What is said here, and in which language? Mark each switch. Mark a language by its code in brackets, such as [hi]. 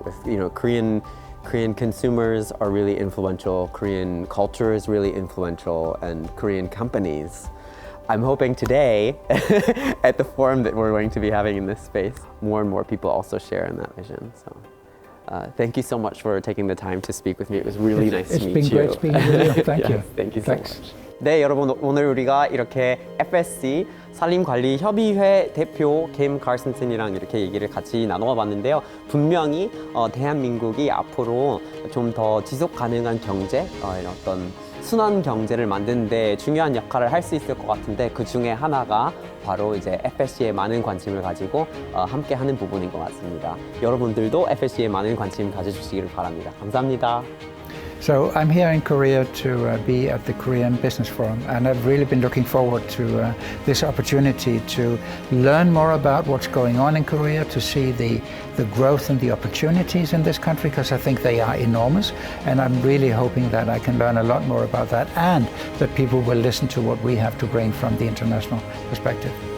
[en] With, Korean consumers are really influential, Korean culture is really influential, and Korean companies. I'm hoping today, at the forum that we're going to be having in this space, more and more people also share in that vision. So. Thank you so much for taking the time to speak with me. It was really nice to meet you. It's been great speaking with you. Thank you. Thank you so much. [ko] 네, 여러분, 오늘 우리가 이렇게 FSC 산림관리협의회 대표 김 카슨슨이랑 이렇게 얘기를 같이 나눠 봤는데요. 분명히 대한민국이 앞으로 좀 더 지속 가능한 경제, 이런 어떤 순환 경제를 만드는 데 중요한 역할을 할 수 있을 것 같은데, 그 중에 하나가 바로 이제 FSC에 많은 관심을 가지고 함께 하는 부분인 것 같습니다. 여러분들도 FSC에 많은 관심 가져주시기를 바랍니다. 감사합니다. [en] So I'm here in Korea to be at the Korean Business Forum, and I've really been looking forward to this opportunity to learn more about what's going on in Korea, to see the growth and the opportunities in this country, because I think they are enormous, and I'm really hoping that I can learn a lot more about that, and that people will listen to what we have to bring from the international perspective.